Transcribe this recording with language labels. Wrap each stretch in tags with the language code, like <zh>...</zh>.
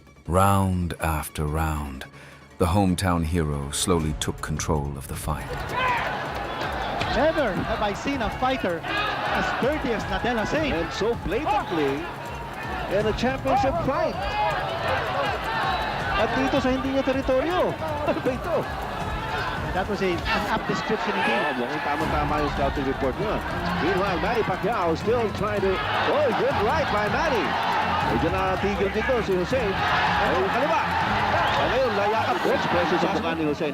<en>Round after round, the hometown hero slowly took control of the fight. Never have I seen a fighter as dirty as Nadal Hussein. And so blatantly in a championship fight.</en> <tl>At dito sa hindi niya teritoryo. Ano ba ito?</tl> <en>And that was an apt description indeed.</en> <tl>Mukhang tama-tama yung scouting report niya.</tl> <en>Meanwhile, Manny Pacquiao still trying to... Oh, good right by Manny.</en> <tl>Medyo natigil dito si Hussein. Ay, kaliwa. Ngayon, layakap ko expression sa mukha ni Hussein.</tl>